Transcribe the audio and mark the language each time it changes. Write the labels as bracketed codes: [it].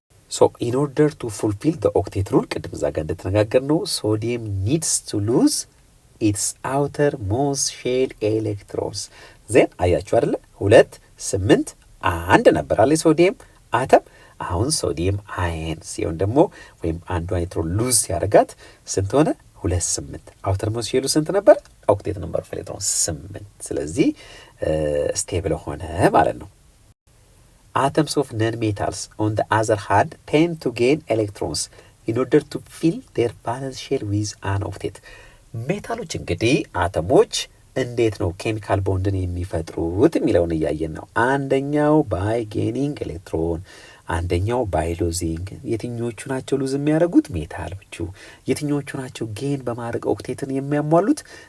[en] ሶ ኢን ኦርደር ቱ ፉልፊል ዘ ኦክቴት ሩል [am] ቅድም እዛ ጋር እንደተነጋገር ነው [en] ሶዲየም ኒድስ ቱ ሉዝ ኢትስ አውተር ሞስት ሼል ኤሌክትሮንስ። [am] ዜን አያችሁ አይደለ 2 8 1 ነበር አለ ሶዲየም አተም። አሁን ሶዲየም አየን ሲሆን ደግሞ ወይም አንዱ ኤሌክትሮን ሉዝ ሲያደርጋት ስንት ሆነ? 2 8። አውተር ሞስት ሼሉ ስንት ነበር? ኦክቴት ነምበር ኦፍ ኤሌክትሮን 8። ስለዚህ ስቴብል ሆነ ማለት ነው። [en] atoms of non-metals on the other hand tend to gain electrons in order to fill their valence shell with an octet. [am] ሜታሎች እንግዲህ አተሞች እንዴት ነው ኬሚካል ቦንድን የሚፈጥሩት የሚለውን እያየን ነው። አንደኛው ባይ ጌኒንግ ኤሌክትሮን፣ አንደኛው ባይ ሉዚንግ። የትኞቹ ናቸው ሉዝ የሚያደርጉት? ሜታሎቹ። የትኞቹ ናቸው ጌን በማድረግ ኦክቴትን የሚያሟሉት?